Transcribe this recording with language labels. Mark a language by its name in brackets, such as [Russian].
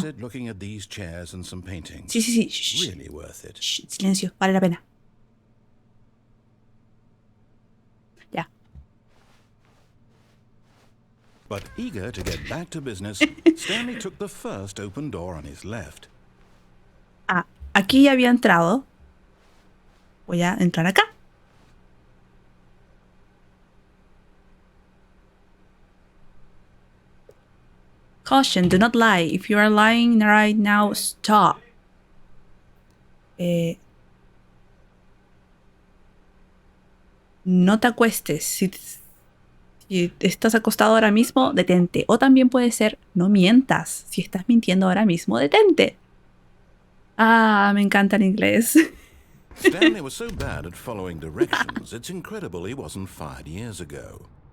[English] sit looking at these chairs and some paintings. [Spanish] Sí, sí, sí. [English] Really worth it. [Spanish] Silencio, vale la pena. Ya. [English] But eager to get back to business, Stanley took the first open door on his left. [Spanish] Ah, aquí ya había entrado. Voy a entrar acá. [English] Caution, do not lie. If you are lying right now, stop. [Spanish] No te acuestes. Si estás acostado ahora mismo, detente. O también puede ser, no mientas. Si estás mintiendo ahora mismo, detente. Ah, me encanta el inglés. [English] Stanley was so bad at following directions, it's incredible he wasn't fired years ago.